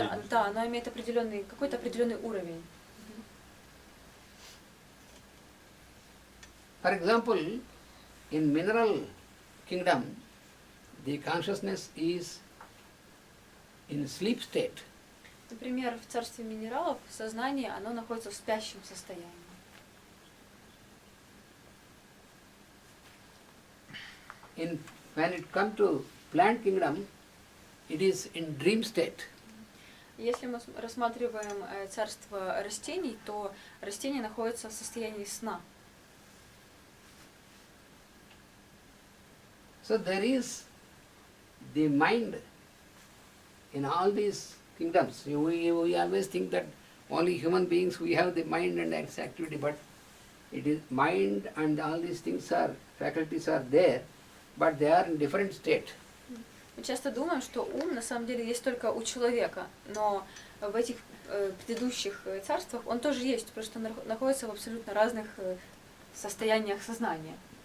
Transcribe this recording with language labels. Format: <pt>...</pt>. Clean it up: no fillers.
<ru>да, оно имеет какой-то определенный уровень.</ru> <en>For example, in mineral kingdom, the consciousness is in sleep state.</en> <ru>Например, в царстве минералов сознание, оно находится в спящем состоянии.</ru> <en>When it comes to plant kingdom, it is in dream state.</en> <ru>Если мы рассматриваем царство растений, то растения находятся в состоянии сна.</ru> <en>So there is the mind in all these kingdoms. We always think that only human beings, we have the mind and its activity, but it is mind and all these things faculties are there, but they are in different state.</en> <ru>Мы часто думаем, что ум на самом деле есть только у человека, но в этих предыдущих царствах он тоже есть, просто находится в абсолютно разных состояниях сознания.</ru>